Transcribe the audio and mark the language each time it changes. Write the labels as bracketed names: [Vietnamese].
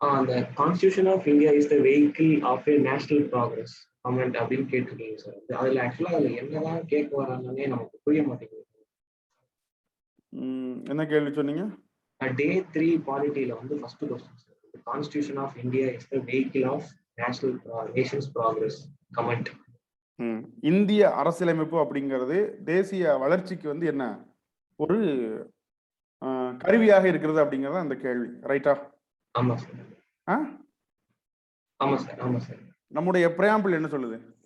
[English] The Constitution of India is the vehicle of a national progress. [Tamil] Comment அப்படின்னு கேட்டிருக்கீங்க sir. அதுல ஆக்சுவலா அதுல என்னதான் கேட்க வராங்கன்னே நமக்கு புரிய மாட்டேங்குது. என்ன கேள்வி சொன்னீங்க? [English] Day 3 பாலிட்டில வந்து first question sir. The Constitution of India is the vehicle of nation's progress. Comment. [Tamil] இந்திய அரசியலமைப்பு அப்படிங்கிறது தேசிய வளர்ச்சிக்கு வந்து என்ன ஒரு கருவியாக இருக்கிறது அப்படிங்கறது அந்த கேள்வி. ரைட்டா? ஆமா சார். ஆமா சார். ஆமா சார். நம்முடைய பிரியாம்பிள் என்ன சொல்லுது?